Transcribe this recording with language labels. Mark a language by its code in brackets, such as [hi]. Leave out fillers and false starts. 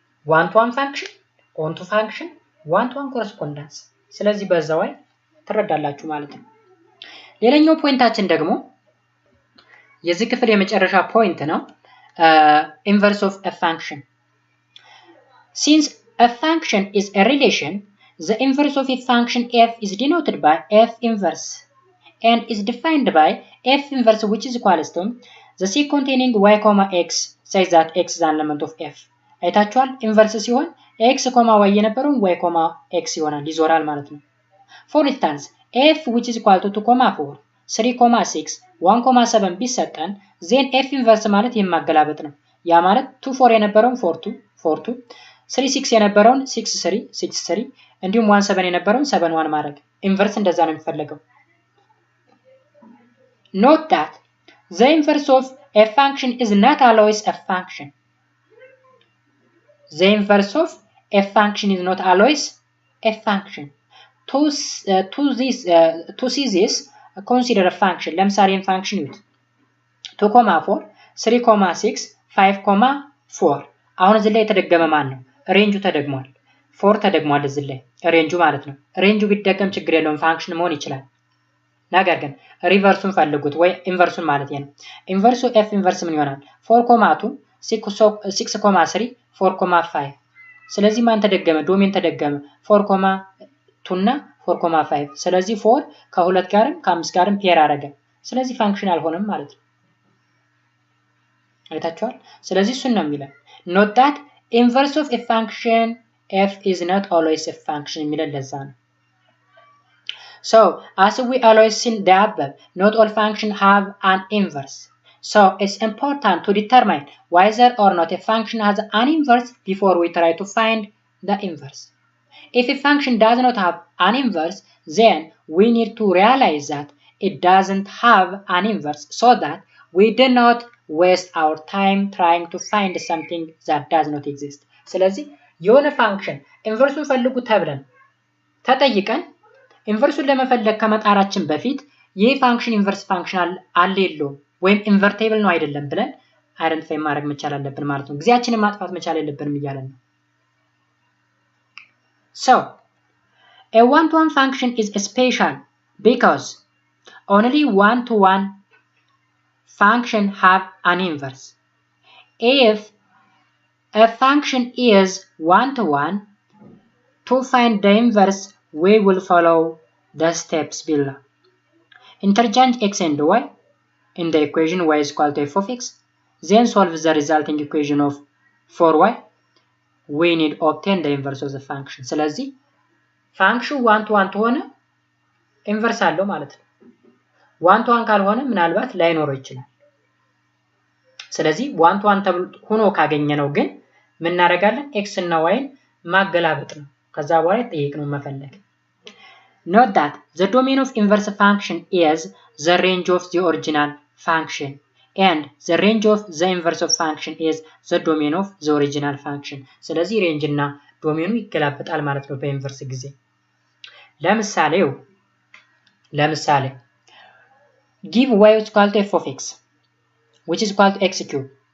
[am] ዋን ቱ ዋን ፋንክሽን፣ ኦንቱ ፋንክሽን፣ ዋን ቱ ዋን ኮረስፖንዳንስ። ስለዚህ በዛው ላይ ትረዳላችሁ ማለት ነው። ሌላኛው ፖይንታችን ደግሞ የዚህ ክፍል የመጨረሻ ፖይንት ነው። [en] inverse of a function. Since a function is a relation, the inverse of a function f is denoted by f inverse and is defined by f inverse which is equals to the c containing y, x says that x is an element of f. [am] አይታችኋል? ኢንቨርስ ሲሆን x, y የነበረው y, x ይሆናል፣ ይዞራል ማለት ነው። [en] For instance, f which is equal to 2, 4 3, 6 1, 7 [am] ቢሰጠን ዜን f ኢንቨርስ ማለት የማገላበጥ ነው። ያ ማለት 2 4 የነበረውን 4 2 4 2 3 6 የነበረውን 6 3 6 3 እንዲሁም 1 7 የነበረውን 7 1 ማድረግ ኢንቨርስ እንደዛ ነው የሚፈልገው። [en] note that the inverse of a function is not always a function. The inverse of a function is not always a function. To see this, consider a function. [am] ለምሳሌ function ዩት 2,4 3,6 5,4 አሁን እዚህ ላይ የተደገመ ማን ነው? ሬንጁ ተደግሟል። 4 ተደግሟል እዚህ ላይ ሬንጁ ማለት ነው። ሬንጁ ቢደገም ችግር የለውም ፋንክሽን መሆን ይችላል። ነገር ግን ሪቨርሱን ፈልጉት ወይ ኢንቨርሱን ማለት ነው። ኢንቨርሱ f ኢንቨርስ ምን ይሆናል? 4,2 6,3 4,5 ስለዚህ ማን ተደገመ? ዶሜን ተደገመ 4,2 እና 4,5 ስለዚህ 4 ከ2 ጋርም ከ5 ጋርም ፔር አደረገ። ስለዚህ ፋንክሽን አልሆነም ማለት ነው። አይታችኋል? ስለዚህ እሱን ነው የሚለው [en] note that inverse of a function f is not always a function [am] የሚለው ለዛ ነው። [en] So, as we always seen the above, not all functions have an inverse. So, it's important to determine whether or not a function has an inverse before we try to find the inverse. If a function does not have an inverse, then we need to realize that it doesn't have an inverse so that we do not waste our time trying to find something that does not exist. [am] ስለዚህ የሆነ function inverse ፈልጉ ተብለን ተጠይቀን ኢንቨርሱን ለመፈለግ ከመጣራችን በፊት ይህ ፋንክሽን ኢንቨርስ ፋንክሽን አለ የለውም ወይም ኢንቨርቴብል ነው አይደለም ብለን አይደንቲፋይ ማድረግ መቻል አለብን ማለት ነው። ጊዜያችንን ማጥፋት መቻል የለብንም እያለን ነው። [en] So, a one-to-one function is special because only one-to-one function have an inverse. If a function is one-to-one, to find the inverse we will follow the steps below. Interchange x and y in the equation y is equal to f of x. Then solve the resulting equation of 4y. We need to obtain the inverse of the function. [am] ስለዚህ function one to one ከሆነ inverse አለው ማለት ነው። one to one ካልሆነ ምናልባት ላይኖረው ይችላል። ስለዚህ one to one ሆኖ ካገኘነው ግን ምን እናደርጋለን? x እና y ማገላበጥ ነው። ከዛ በኋላ ጠይቅነው መፈለግ። [en] Note that the domain of inverse function is the range of the original function and the range of the inverse of function is the domain of the original function. [am] ስለዚህ ሬንጅ እና ዶሜኑ ይገላበጣል ማለት ነው በኢንቨርስ ጊዜ። ለምሳሌ [en] give y is equal to f of x which is equal to x cube.